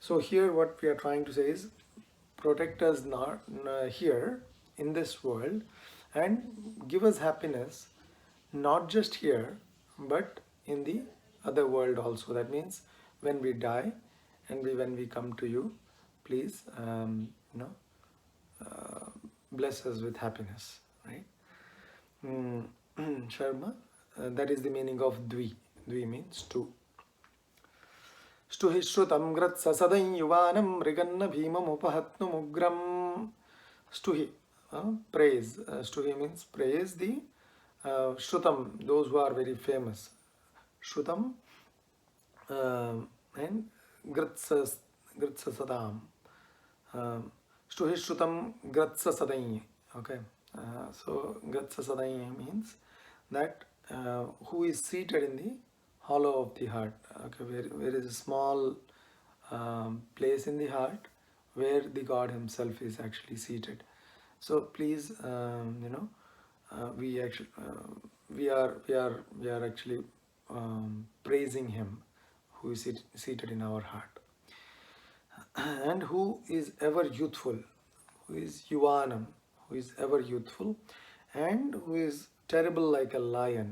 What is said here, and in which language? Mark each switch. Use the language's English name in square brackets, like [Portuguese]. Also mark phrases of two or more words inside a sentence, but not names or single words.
[English] So here what we are trying to say is protect us not here in this world and give us happiness not just here but in the other world also. That means when we die and when we come to you, please bless us with happiness, right? Mm, Sharma, that is the meaning of dvi. Dvi means two. [Sanskrit] स्तुहि श्रुतम् गर्तसदम् युवानम् मृगं न भीमम् उपहत्नुम् उग्रम्. [English] Stuhi, praise. Stuhi means praise the shrutam, those who are very famous. Shrutam and gratsasadam. [Sanskrit] स्तुहि श्रुतम् गर्तसदम्. [English] Okay. So gratsasadai means that who is seated in the hollow of the heart. Okay, where is a small place in the heart where the God Himself is actually seated. So please, we actually we are actually praising Him, who is seated in our heart, and who is ever youthful, who is Yuvanam, who is ever youthful, and who is terrible like a lion.